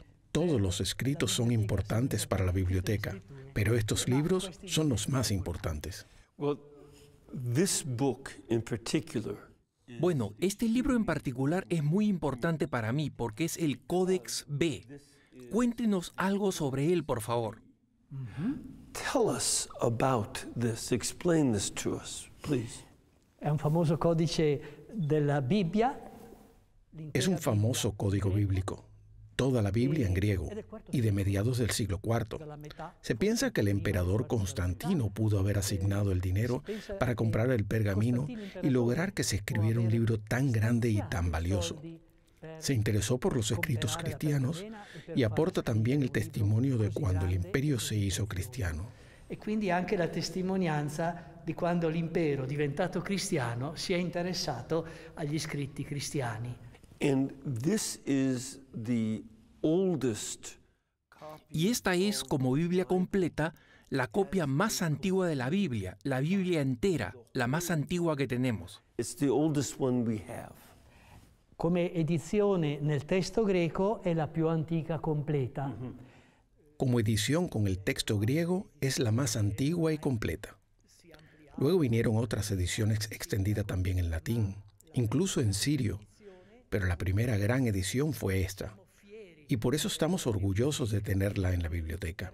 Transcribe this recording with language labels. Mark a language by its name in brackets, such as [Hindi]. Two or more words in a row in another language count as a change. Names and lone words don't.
[Spanish] Todos los escritos son importantes para la biblioteca, pero estos libros son los más importantes. Bueno, este libro en particular es muy importante para mí porque es el Codex B. Cuéntenos algo sobre él, por favor. [English] Tell us about this. Explain this to us, please. [Italian] È un famoso codice della Bibbia. [Spanish] Es un famoso código bíblico, toda la Biblia en griego, y de mediados del siglo IV. Se piensa que el emperador Constantino pudo haber asignado el dinero para comprar el pergamino y lograr que se escribiera un libro tan grande y tan valioso. Se interesó por los escritos cristianos y aporta también el testimonio de cuando el imperio se hizo cristiano. [Italian] E quindi anche la testimonianza di quando l'impero, diventato cristiano, si è interessato agli scritti cristiani. [English] And this is the oldest. [Spanish] Y esta es, como Biblia completa, la copia más antigua de la Biblia entera, la más antigua que tenemos. [English] It's the oldest one we have. [Italian] Come edizione nel testo greco è la più antica completa. [Spanish] Como edición con el texto griego es la más antigua y completa. Luego vinieron otras ediciones extendidas también en latín, incluso en sirio, pero la primera gran edición fue esta. Y por eso estamos orgullosos de tenerla en la biblioteca.